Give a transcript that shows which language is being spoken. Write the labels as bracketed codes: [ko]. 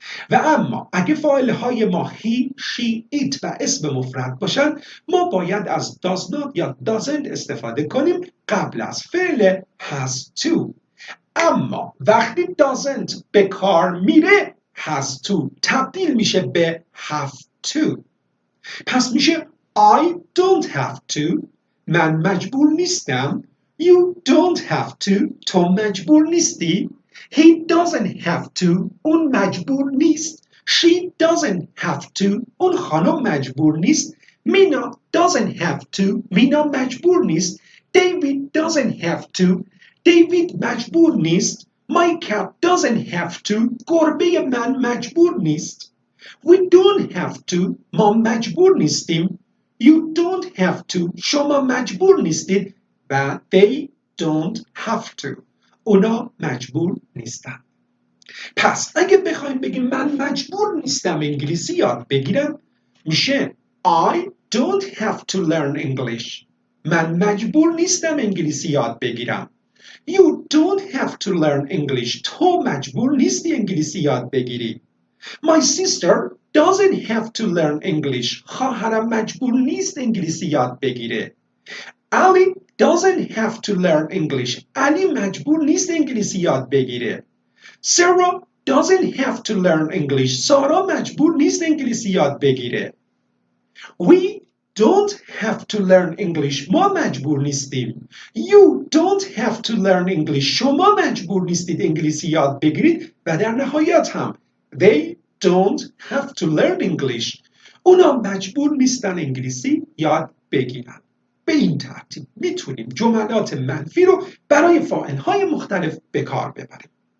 [fa] و اما اگه فایل های ما he, she, it و اسم مفرد باشن ما باید از does not یا doesn't استفاده کنیم قبل از فعل has to. اما وقتی doesn't به کار میره has to تبدیل میشه به have to. پس میشه [en] I don't have to، [fa] من مجبور نیستم. [en] You don't have to، [fa] تو مجبور نیستی. [en] He doesn't have to، [fa] اون مجبور نیست. [en] She doesn't have to، [fa] اون خانم مجبور نیست. [en] Mina doesn't have to، Mina [fa] مجبور نیست. [en] David doesn't have to، [fa] دیوید مجبور نیست. [en] My cat doesn't have to، [fa] گربه من مجبور نیست. [en] We don't have to، [fa] ما مجبور نیستیم. [en] You don't have to، [fa] شما مجبور نیستید. [en] و they don't have to، [fa] اونا مجبور نیستن. پس اگه بخوایم بگیم من مجبور نیستم انگلیسی یاد بگیرم میشه [en] I don't have to learn English، [fa] من مجبور نیستم انگلیسی یاد بگیرم. [en] You don't have to learn English، [fa] تو مجبور نیستی انگلیسی یاد بگیری. [en] My sister doesn't have to learn English، [fa] خواهرم مجبور نیست انگلیسی یاد بگیره. [en] Ali doesn't have to learn English، علی [fa] مجبور نیست انگلیسی یاد بگیره. [en] Sarah doesn't have to learn English، سارا [fa] مجبور نیست انگلیسی یاد بگیره. [en] We don't have to learn English، [fa] ما مجبور نیستیم. [en] You don't have to learn English، [fa] شما مجبور نیستید انگلیسی یاد بگیرید. و در نهایت هم [en] they don't have to learn English، [fa] اونا مجبور نیستن انگلیسی یاد بگیرن. به این ترتیب میتونیم جملات منفی رو برای فاعل‌های مختلف به کار ببریم.